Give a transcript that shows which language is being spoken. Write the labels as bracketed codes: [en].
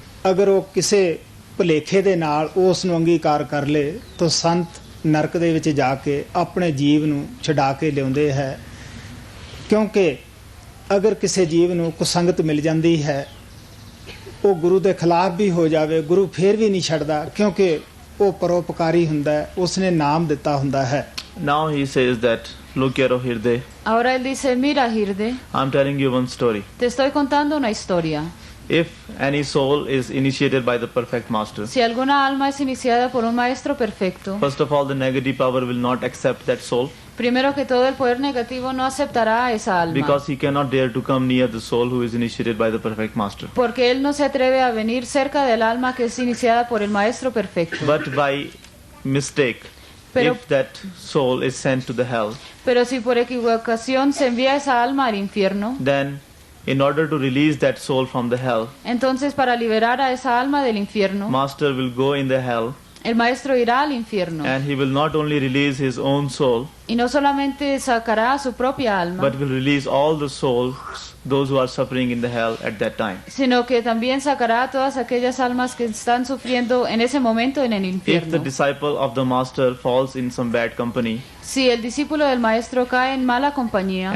[pa] ਅਗਰ ਉਹ ਕਿਸੇ ਭੁਲੇਖੇ ਦੇ ਨਾਲ ਉਸ ਨੂੰ ਅੰਗੀਕਾਰ ਕਰ ਲੇ ਤਾਂ ਸੰਤ ਨਰਕ ਦੇ ਵਿੱਚ ਜਾ ਕੇ ਆਪਣੇ ਜੀਵ ਨੂੰ ਛਡਾ ਕੇ ਲਿਆਉਂਦੇ ਹੈ। ਕਿਉਂਕਿ ਅਗਰ ਕਿਸੇ ਜੀਵ ਨੂੰ ਕੁਸੰਗਤ ਮਿਲ ਜਾਂਦੀ ਹੈ, ਉਹ ਗੁਰੂ ਦੇ ਖਿਲਾਫ ਵੀ ਹੋ ਜਾਵੇ, ਗੁਰੂ ਫੇਰ ਵੀ ਨਹੀਂ ਛੱਡਦਾ, ਕਿਉਂਕਿ ਉਹ ਪਰਉਪਕਾਰੀ ਹੁੰਦਾ ਹੈ, ਉਸਨੇ ਨਾਮ ਦਿੱਤਾ ਹੁੰਦਾ ਹੈ। [en] Now he says that, look here, O Hirde, [es] Ahora él dice, mira, Hirde, [en] I'm telling you one story. [es] te estoy contando una historia. [en] If any soul is initiated by the perfect master, [es] Si alguna alma es iniciada por un maestro perfecto, [en] first of all, the negative power will not accept that soul, [es] primero que todo el poder negativo no aceptará a esa alma. [en] because he cannot dare to come near the soul who is initiated by the perfect master. [es] Porque él no se atreve a venir cerca del alma que es iniciada por el maestro perfecto. [en] But by mistake, [es] Pero- [en] if that soul is sent to the hell, [es] Pero si por equivocación se envía esa alma al infierno, [en] then in order to release that soul from the hell, [es] entonces para liberar a esa alma del infierno, [en] master will go in the hell, [es] el maestro irá al infierno. [en] and he will not only release his own soul, [es] Y no solamente sacará a su propia alma, [en] but will release all the souls, those who are suffering in the hell at that time. [es] sino que también sacará a todas aquellas almas que están sufriendo en ese momento en el [en] If the [es] infierno. [en] disciple of the master falls in some bad company [es] Si el discípulo del maestro cae en mala compañía